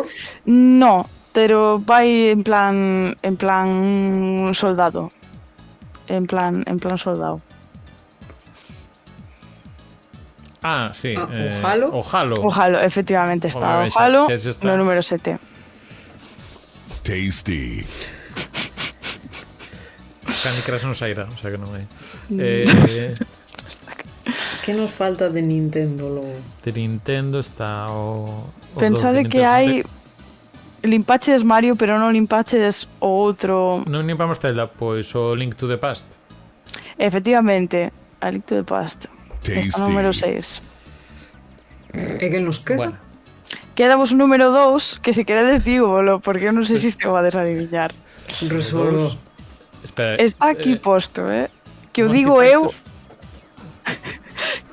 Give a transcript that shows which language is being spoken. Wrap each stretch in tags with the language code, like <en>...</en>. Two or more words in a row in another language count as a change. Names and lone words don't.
<gl>No, pero vai en plan soldado. En plan soldado. Ah, sí. O Halo? O Halo. O Halo, efectivamente está. Obviamente, O Halo xa está. no número 7. Tasty. Candy Crush non sairá, o sea que non hai. Que nos falta de Nintendo logo? De Nintendo está o Pensade do que hai limpaches Mario, pero non limpaches o outro. Non limpamos Zelda, pois o Link to the Past. Efectivamente, a Link to the Past. Está número 6. E que nos queda? Bueno, Queda vos o número 2, que se queredes dígolo, porque eu non sei se isto vades adivinar. Resolvo. espera. Está aquí posto, que o Monty digo eu, Python.</gl>